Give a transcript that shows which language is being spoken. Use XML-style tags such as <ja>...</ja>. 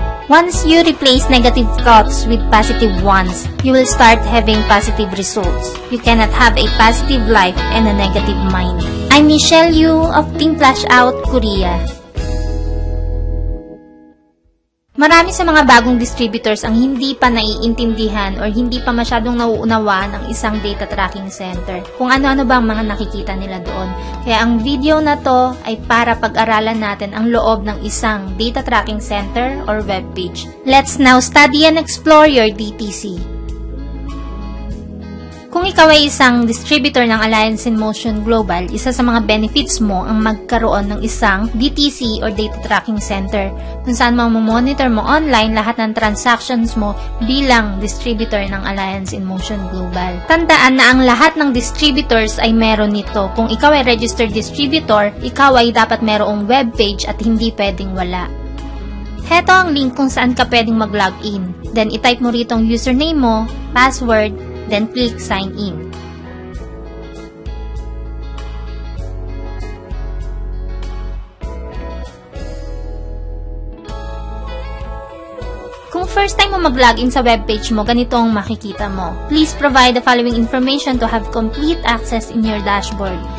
<en>Once you replace negative thoughts with positive ones, you will start having positive results. You cannot have a positive life and a negative mind. I'm Michelle Yu of Team Flash Out, Korea.</en> <tl>Marami sa mga bagong distributors ang hindi pa naiintindihan or hindi pa masyadong nauunawaan ang isang data tracking center. Kung ano-ano ba ang mga nakikita nila doon. Kaya ang video na to ay para pag-aralan natin ang loob ng isang data tracking center or web page.</tl> <en>Let's now study and explore your DTC.</en> <tl>Kung ikaw ay isang distributor ng Alliance in Motion Global, isa sa mga benefits mo ang magkaroon ng isang DTC or Data Tracking Center kung saan monitor mo online lahat ng transactions mo bilang distributor ng Alliance in Motion Global. Tandaan na ang lahat ng distributors ay meron nito. Kung ikaw ay registered distributor, ikaw ay dapat merong web page at hindi pwedeng wala. Heto ang link kung saan ka pwedeng mag-login. Then, itype mo rito ang username mo, password,</tl> <en>then click sign in.</en> <tl>Kung first time mo mag-login sa webpage mo, ganito ang makikita mo.</tl> <en>Please provide the following information to have complete access in your dashboard.</en>